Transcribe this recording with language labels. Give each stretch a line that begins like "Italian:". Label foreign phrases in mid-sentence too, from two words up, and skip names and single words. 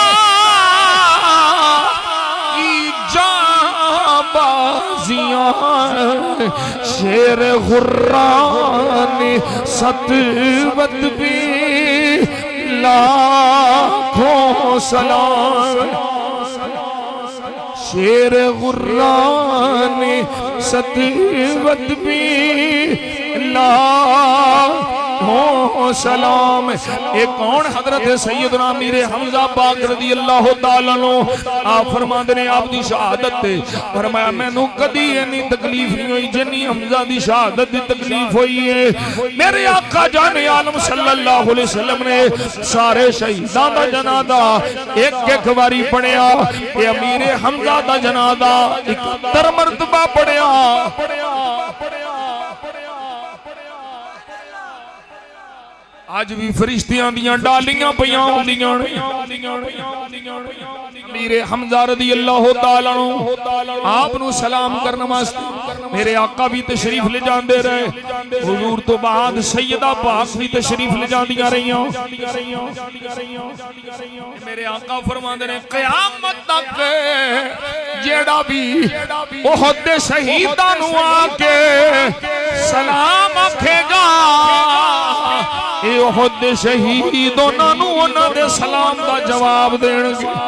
Urdu: کی جانبازیاں شیر غران سطوت بھی لاکھوں سلام شیر غران سطوت بھی لاکھوں سلام.
Punjabi: یہ کون حضرت سیدنا میر حمزہ پاک
Arabic: رضي الله تعالى عنه
Punjabi: آپ فرماتے نے آپ دی شہادت تے فرمایا مینوں کدی اِنی تکلیف نہیں ہوئی جنی حمزہ دی شہادت دی تکلیف ہوئی ہے. میرے آقا جانِ عالم
Arabic: صلى الله عليه وسلم
Punjabi: نے سارے شہیداں دا جنازہ اک اک واری پڑھیا تے امیر حمزہ دا جنازہ 71 مرتبہ پڑھیا. اج بھی فرشتیاں دیاں ڈالیاں پئیاں ہوندیاں نے میرے حمزہ
Arabic: رضي الله تعالى عنه
Punjabi: آپ نوں سلام کرنے واسطے میرے آقا بھی تشریف لے جاندے رہے. حضور توں بعد سیدہ پاک بھی تشریف لے جاندیاں رہیاں. میرے آقا فرماندے نے قیامت تک جیہڑا بھی احد دے شہیداں نوں آکے سلام آکھے گا یہ احد دے شہید اوہناں دے سلام دا جواب دینگے.